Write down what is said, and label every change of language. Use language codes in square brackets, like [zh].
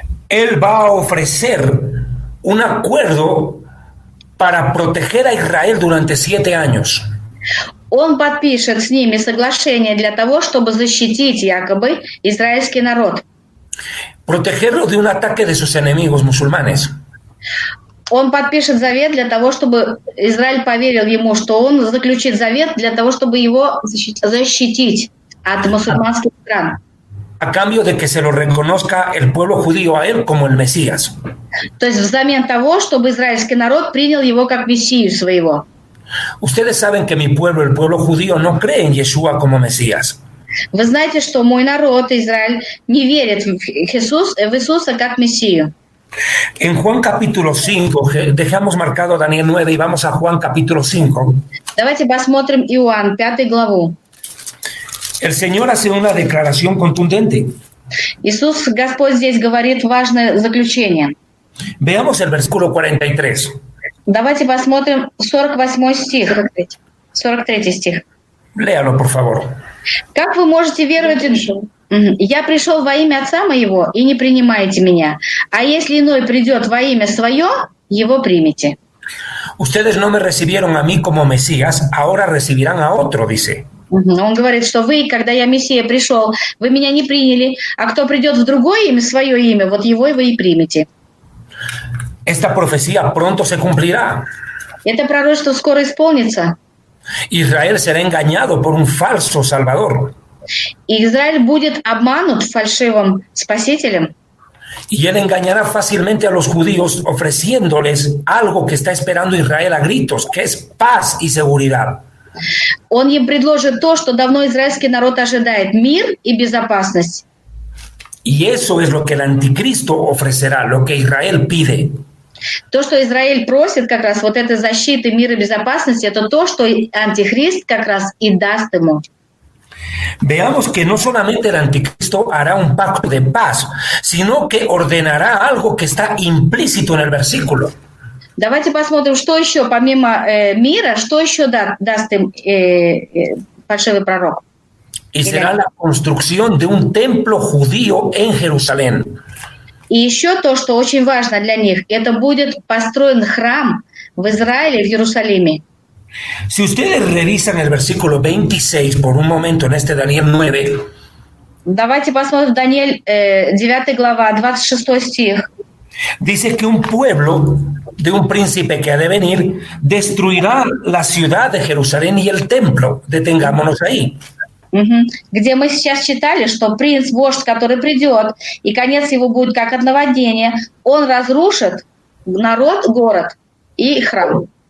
[es] Él va a ofrecer un acuerdo para proteger a Israel durante 7 años. [ru] Он подпишет с ними соглашение для того, чтобы защитить якобы израильский народ. [es] Protegerlo de un ataque de sus enemigos musulmanes. [ru] Он подпишет завет для того, чтобы Израиль поверил ему, что он заключит завет для того, чтобы его защитить от мусульманских стран. [es] A cambio de que se lo reconozca el pueblo judío a él como el Mesías. [ru] То есть взамен того, чтобы израильский народ принял его как мессию своего. [es] Ustedes saben que mi pueblo, el pueblo judío, no cree en Yeshua como Mesías. [ru] Вы знаете, что мой народ, Израиль, не верит в Иисуса как мессию. [es] En Juan capítulo 5, dejamos marcado Daniel 9 y vamos a Juan capítulo 5. [ru] Давайте посмотрим Иоанн, 5 главу. [es] El Señor hace una declaración contundente. [ru] Иисус, Господь, здесь говорит важное заключение. [es] Veamos el versículo 43. [ru] Давайте посмотрим 48 стих, 43 стих. [es] Léalo, por favor. [ru] Как вы можете веровать? Я пришел во имя Отца моего, и не принимаете меня. А если иной придет во имя свое, его примите. [es] Ustedes no me recibieron a mí como Mesías, ahora recibirán a otro, dice. [ru] Он говорит, что вы, когда я Мессия пришел, вы меня не приняли, а кто придет в другое имя, свое имя, вот его вы и примете. [es] Esta profecía pronto se cumplirá. [ru] Это пророчество скоро исполнится. [es] Israel será engañado por un falso Salvador. [ru] И Израиль будет обманут фальшивым спасителем. [es] Y él engañará fácilmente a los judíos ofreciéndoles algo que está esperando Israel a gritos, que es paz y seguridad. [ru] Он им предложит то, что давно израильский народ ожидает: мир и безопасность. [es] Y eso es lo que el anticristo ofrecerá, lo que Israel pide. [ru] То, что Израиль просит, как раз вот этой защиты, мира и безопасности, это то, что антихрист как раз и даст ему. [es] Veamos que no solamente el anticristo hará un pacto de paz, sino que ordenará algo que está implícito en el versículo. [ru] Давайте посмотрим, что еще помимо мира, что еще даст им фальшивый пророк. [es] Y será la construcción de un templo judío en Jerusalén. [ru] И еще то, что очень важно для них, это будет построен храм в Израиле, в Иерусалиме. [es] Si ustedes revisan el versículo 26 por un momento en este Daniel 9, [ru] давайте посмотрим Даниэль 9 глава, 26 стих. [es] Dice que un pueblo de un príncipe que ha de venir destruirá la ciudad de Jerusalén y el templo. Detengámonos ahí. [ru] Где мы сейчас читали, что принц, вождь, который придет, и конец его будет как от наводнения, он разрушит народ, город и храм.